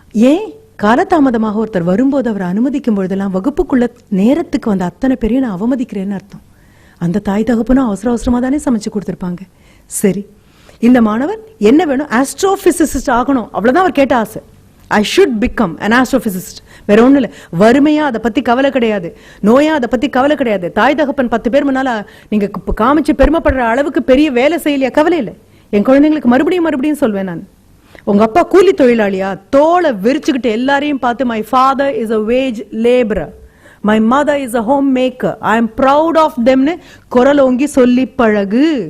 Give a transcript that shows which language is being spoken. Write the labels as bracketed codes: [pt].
[ta] ஏன் காலதாமதமாக ஒருத்தர் வரும்போது அவரை அனுமதிக்கும் பொழுதெல்லாம் வகுப்புக்குள்ள நேரத்துக்கு வந்த அத்தனை பேரையும் நான் அவமதிக்கிறேன்னு அர்த்தம். அந்த தாய் தகப்பனும் அவசரமா தானே சமைச்சு கொடுத்துருப்பாங்க. சரி, இந்த மாணவர் என்ன வேணும், ஆஸ்ட்ரோபிசிசிஸ்ட் ஆகணும், அவ்வளவுதான் அவர் கேட்ட ஆசை. [en] I should become an astrophysicist. [ta] வேற ஒண்ணு இல்ல. வறுமையா அதை பத்தி கவலை கிடையாது, நோயா அதை பத்தி கவலை கிடையாது, தாய் தகப்பன் 10 பேர் முன்னால நீங்க காமிச்சு பெருமைப்படுற அளவுக்கு பெரிய வேலை செய்யலையா, கவலை இல்லை. என் குழந்தைங்களுக்கு மறுபடியும் சொல்வேன் நான், உங்க அப்பா கூலி தொழிலாளியா, தோலை விரிச்சுக்கிட்டு எல்லாரையும் பார்த்து [en] my father is a wage laborer, my mother is a homemaker, I am proud of them [ta] னு குரல் ஓங்கி சொல்லி பழகு.